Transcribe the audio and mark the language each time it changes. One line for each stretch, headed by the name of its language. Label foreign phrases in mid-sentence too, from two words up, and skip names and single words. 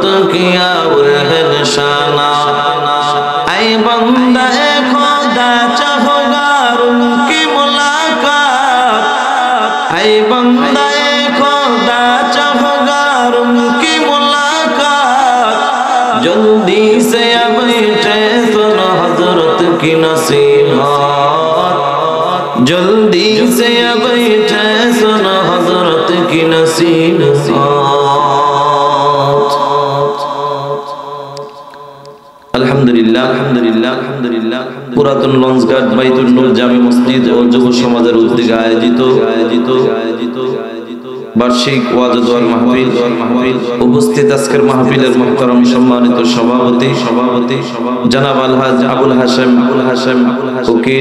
Urdu: کیا اور ہے نشانہ اے بندہ اے خدا چاہو گار ان کی ملاقات اے بندہ اے خدا چاہو گار ان کی ملاقات جلدی سے اب بیٹھے سن حضرت کی نصیحت جلدی سے اب بیٹھے سن حضرت کی نصیحت
Bangla: আলহামদুলিল্লাহ পুরাতন লঞ্চঘাট বাইতুল নূর জামে মসজিদ ও যুব সমাজের উদ্যোগে আয়োজিত বার্ষিক ওয়াজ ও দোয়ার মাহফিল উপস্থিত আজকের মাহফিলের মুহতারাম সম্মানিত সভাপতি জনাব আলহাজ আবুল হাশেম উকিল